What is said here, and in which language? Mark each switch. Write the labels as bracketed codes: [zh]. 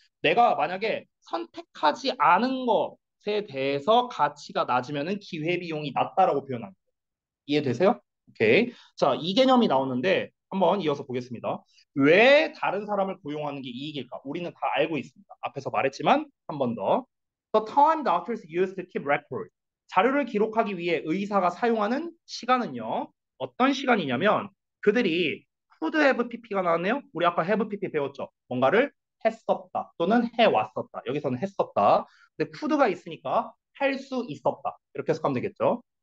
[ko] 내가 만약에 선택하지 않은 것에 대해서 가치가 낮으면은 기회비용이 낮다라고 표현합니다. 이해되세요? 오케이. 자, 이 개념이 나오는데 한번 이어서 보겠습니다. 왜 다른 사람을 고용하는 게 이익일까? 우리는 다 알고 있습니다. 앞에서 말했지만 한 번 더. [en] The time doctors use to keep record. [ko] 자료를 기록하기 위해 의사가 사용하는 시간은요. 어떤 시간이냐면 그들이 [en] could have pp [ko] 가 나왔네요. 우리 아까 have pp 배웠죠. 뭔가를 했었다 또는 해왔었다. 여기서는 했었다. 근데 could가 있으니까 할 수 있었다. 이렇게 해석하면 되겠죠.